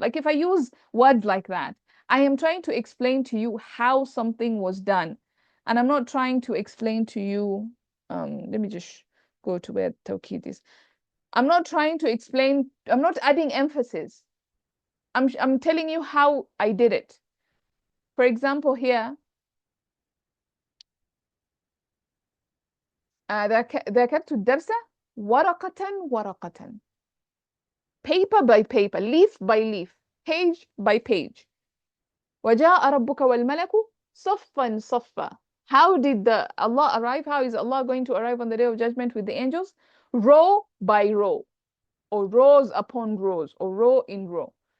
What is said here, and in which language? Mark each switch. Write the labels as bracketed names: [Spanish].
[English] Like if I use words like that, I am trying to explain to you how something was done. And I'm not trying to explain to you, let me just go to where tawkid is. I'm not trying to explain, I'm not adding emphasis. I'm telling you how I did it. For example, here, [Arabic] ذاكرت الدرس ورقة ورقة. [English] Paper by paper, leaf by leaf, page by page. [Arabic] وجاء ربك والملك صفا صفا. [English] How did Allah arrive? How is Allah going to arrive on the day of judgment with the angels? Row by row, or rows upon rows, or row in row.